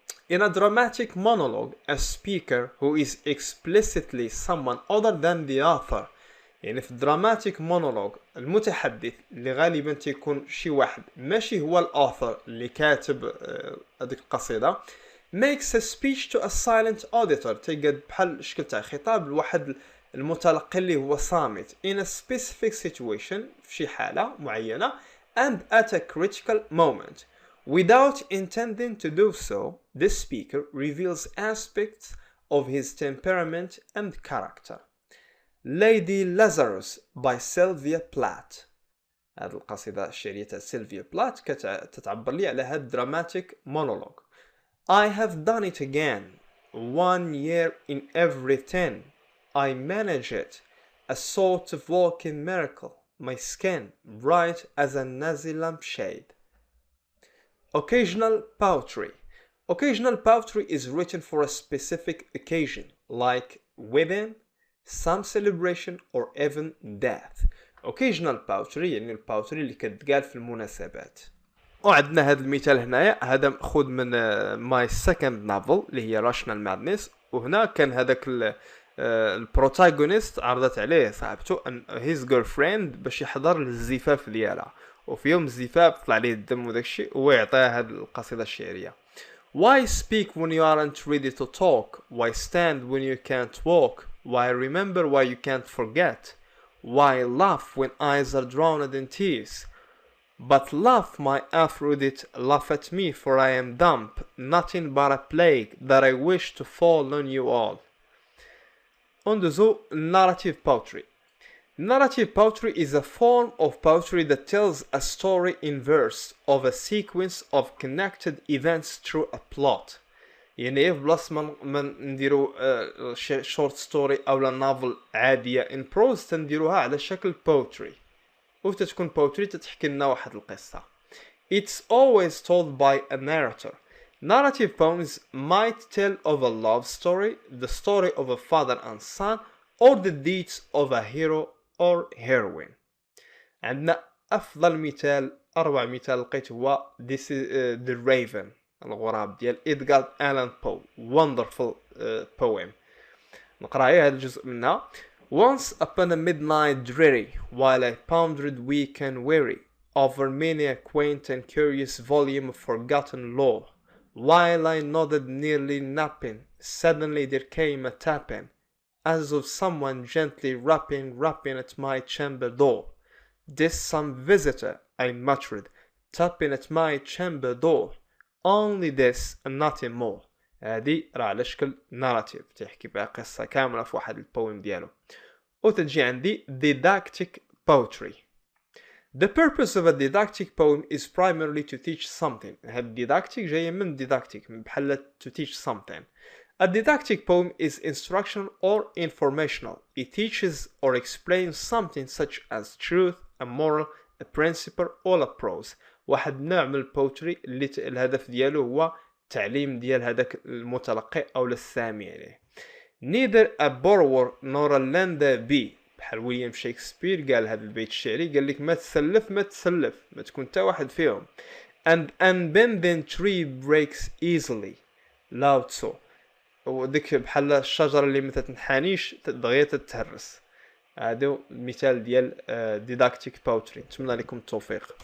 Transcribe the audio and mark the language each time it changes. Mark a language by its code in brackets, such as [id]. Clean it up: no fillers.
[en] In a dramatic monologue, a speaker who is explicitly someone other than the author، [ar] يعني في dramatic monologue المتحدث اللي غالبا تيكون شي واحد ماشي هو الauthor اللي كاتب هذيك القصيدة، [en] makes a speech to a silent auditor، [ar] تيقاد بحال شكل تاع خطاب لواحد المتلقي اللي هو صامت [en] in a specific situation [ar] في شي حالة معينة [en] and at a critical moment. Without intending to do so, the speaker reveals aspects of his temperament and character. Lady Lazarus by Sylvia Plath. [ar] هذه القصيدة الشعرية تاع سيلفيا بلات كتعبر لي على هاد dramatic monologue. [en] I have done it again. 1 year in every 10. I manage it. A sort of walking miracle. My skin bright as a nazi lampshade. Occasional poetry. Occasional poetry is written for a specific occasion, like wedding, some celebration, or even death. [ar] Occasional poetry يعني الباوتري اللي كتقال في المناسبات. وعندنا هذا المثال هنايا، هذا مأخوذ من [en] my second novel [ar] اللي هي Rational Madness، وهنا كان هذاك البروتاغونيست عرضت عليه صاحبته [en] his girlfriend [ar] باش يحضر للزفاف ديالها، وفي يوم الزفاف طلع عليه الدم وداكشي، وهو يعطيها هذه القصيدة الشعرية. [en] Why speak when you aren't ready to talk? Why stand when you can't walk? Why remember why you can't forget? Why laugh when eyes are drowned in tears? But laugh, my Aphrodite, laugh at me, for I am dumb, nothing but a plague that I wish to fall on you all. On the narrative poetry. Narrative poetry is a form of poetry that tells a story in verse of a sequence of connected events through a plot. [ar] يعني في بلاصة ما نديرو short story أو نوفل عادية [en] in prose [ar] تنديروها على شكل poetry، وتتكون poetry تتحكي لنا واحد القصة. [en] It's always told by a narrator. Narrative poems might tell of a love story, the story of a father and son, or the deeds of a hero or heroine. [ar] عندنا أفضل مثال، أروع مثال لقيت هو This is the Raven، الغراب ديال إدغار ألان بو. [en] wonderful poem. [ar] نقرأ هذا الجزء منها. [en] Once upon a midnight dreary, while I pondered weak and weary over many a quaint and curious volume of forgotten lore, while I nodded nearly napping, suddenly there came a tapping, as of someone gently rapping at my chamber door. This some visitor, I muttered, tapping at my chamber door. Only this and nothing more. [ar] هذه راه على شكل narrative تحكي بها قصة كاملة في واحد البويم ديالو. وتجي عندي [en] didactic poetry. The purpose of a didactic poem is primarily to teach something. [ar] هاد didactic جاية من didactic بحال [en] to teach something. A didactic poem is instructional or informational. It teaches or explains something such as truth, a moral, a principle, or a prose. [ar] واحد نوع من البوتري اللي الهدف ديالو هو تعليم ديال هذاك المتلقي او السامع عليه. [en] Neither a borrower nor a lender be. [ar] بحال ويليام شكسبير قال هذا البيت الشعري، قال لك ما تسلف ما تكون تا واحد فيهم. [en] And unbending tree breaks easily. Lao Tzu. [ar] وديك بحال الشجرة اللي ما تنحانيش دغيا تتهرس. هذا مثال ديال didactic poetry. نتمنى لكم التوفيق.